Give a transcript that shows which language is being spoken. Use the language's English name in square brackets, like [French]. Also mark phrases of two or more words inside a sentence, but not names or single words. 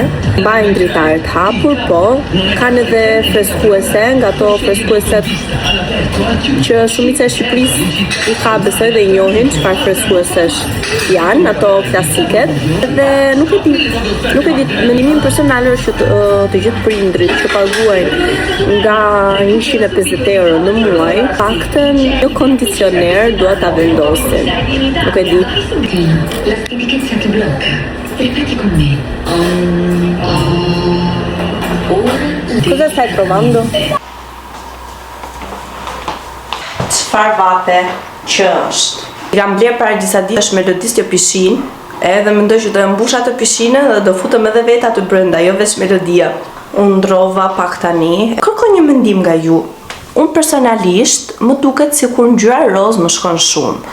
[Albanian] Mbajnë dritarët hapur, po kanë edhe freskuese, nga ato freskueset që shumica e Shqipërisë i ka besoj dhe i njohin çfarë freskuesesh janë, ato klasiket. Dhe nuk e di, mendimin personal është që të gjithë prindrit që paguajnë nga 150 euro në muaj, paktën në kondicioner duhet ta vendosin. Nuk e di. [Italian] La stanchezza ti blocca. Ripeti con me. Cosa stai provando? [Albanian] Çfarë vape që është? Kam bler para disa ditësh me Melodis të pishin, edhe mendoj që do e mbusha të pishinën dhe do futem edhe vetë aty brenda, jo vetëm Melodia. Unë ndrova pak tani. Kërkoj një mendim nga ju. Unë personalisht më duket sikur ngjyra roz më shkon shumë.